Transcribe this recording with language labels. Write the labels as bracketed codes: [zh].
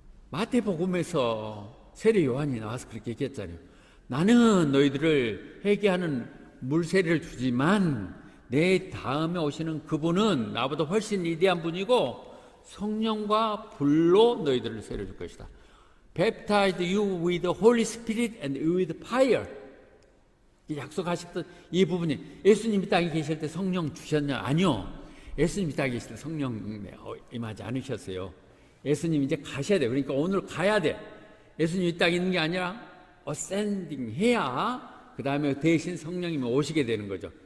[ko] 마태복음에서 세례 요한이 나와서 그렇게 얘기했잖아요. 나는 너희들을 회개하는 물 세례를 주지만 내 다음에 오시는 그분은 나보다 훨씬 위대한 분이고 성령과 불로 너희들을 세례 줄 것이다. [en] Baptize you with the Holy Spirit and with fire. [ko] 약속하셨던 이 부분이, 예수님이 땅에 계실 때 성령 주셨냐? 아니요. 예수님이 땅에 계실 때 성령 임하지 않으셨어요. 예수님 이제 가셔야 돼. 그러니까 오늘 가야 돼. 예수님이 땅에 있는 게 아니라 어센딩 해야 그 다음에 대신 성령님이 오시게 되는 거죠.